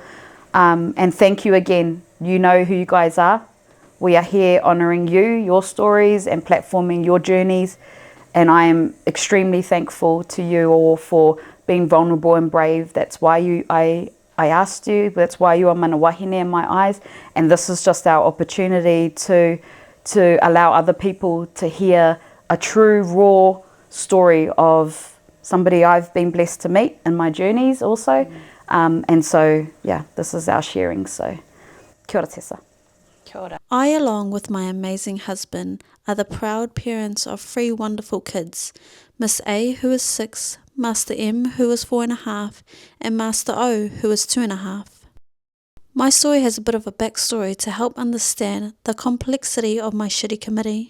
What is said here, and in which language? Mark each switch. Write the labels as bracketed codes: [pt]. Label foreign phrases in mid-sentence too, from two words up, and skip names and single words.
[en] And thank you again. You know who you guys are. We are here honouring you, your stories and platforming your journeys. And I am extremely thankful to you all for being vulnerable and brave. That's why I asked you. That's why you are [mi] mana wahine [en] in my eyes. And this is just our opportunity to allow other people to hear a true, raw story of somebody I've been blessed to meet in my journeys also. And so, this is our sharing. So, [mi] kia ora Tessa. Kia ora. [en] I, along with my amazing husband, are the proud parents of 3 wonderful kids. Miss A, who is 6, Master M, who is 4.5, and Master O, who is 2.5. My story has a bit of a backstory to help understand the complexity of my shitty committee.